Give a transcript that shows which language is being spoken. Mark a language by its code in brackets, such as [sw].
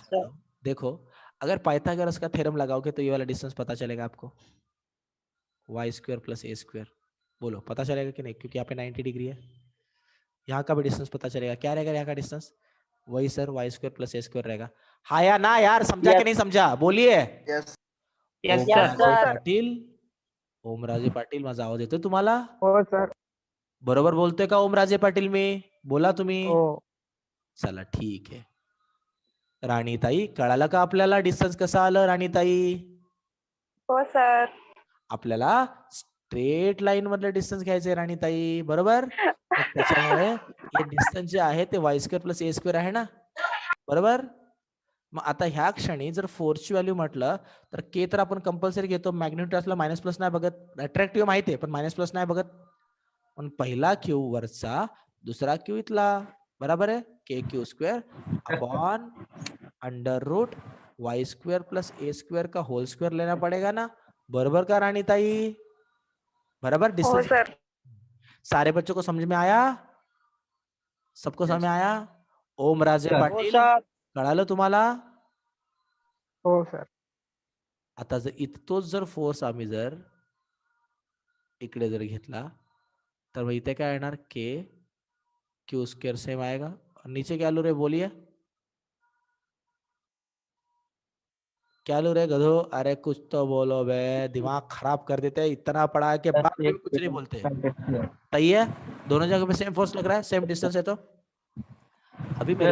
[hi] चाहता हूँ, देखो अगर पाइथागोरस का थ्योरम लगाओगे तो ये वाला डिस्टेंस पता चलेगा आपको, y² + a², बोलो पता चलेगा कि नहीं, क्योंकि यहाँ पे 90 डिग्री है। यहाँ का भी डिस्टेंस पता चलेगा, क्या रहेगा यहाँ का डिस्टेंस, वही सर y² + a² रहेगा। हाँ या ना यार, समझा कि नहीं समझा, बोलिए। [en] yes Yes, [mr] Omraje [en] sir. [mr] Patil, Omraje Patil माझा आवाज येतोय तुम्हाला, हो सर. बरोबर बोलतोय का ओमराजे पाटील मी, बोला तुम्ही। हो. चला ठीक आहे, राणीताई कळालं का आपल्याला डिस्टन्स कसं आलं राणीताई। हो सर. आपल्याला स्ट्रेट लाईन मधलं डिस्टन्स घ्यायचंय राणीताई, बरोबर। मग त्याच्यामुळे हे डिस्टन्स जे आहे ते y² + a² आहे ना, बरोबर। मग आता ह्या क्षणी जर फोर्सची व्हॅल्यू म्हटलं तर के तर आपण कंपल्सरी घेतो, मॅग्निट्यूड असला मायनस प्लस नाही बघत, अट्रॅक्टिव्ह माहिती आहे पण मायनस प्लस नाही बघत. पण पहिला क्यू वरचा, दुसरा क्यू इथला, बराबर आहे. [hi] के Q square upon under root Y square plus ए स्क्वेअर का होल स्क्वेअर लेना पड़ेगा ना. [mr] बरोबर का रानी ताई? बराबर. हो डिस्टेंस सर. [hi] सारे बच्चों को समझ में आया? सबको समझ में आया? ओम राजे सर. [mr] हो पाटील सर. कळालं तुम्हाला? हो सर. आता जर तोच जर फोर्स आम्ही जर इकडे जर घेतला तर मग इथे काय येणार? [hi] के क्यू स्क्वेअर सेम आएगा. और नीचे क्या लो रे बोलिए, क्या लो रे गधो? अरे कुछ तो बोलो बे, दिमाग खराब कर देते हैं इतना पढ़ा के बाद भी कुछ नहीं बोलते. सही है? दोनों जगह पे सेम फोर्स लग रहा है, सेम डिस्टेंस है. तो अभी मेरे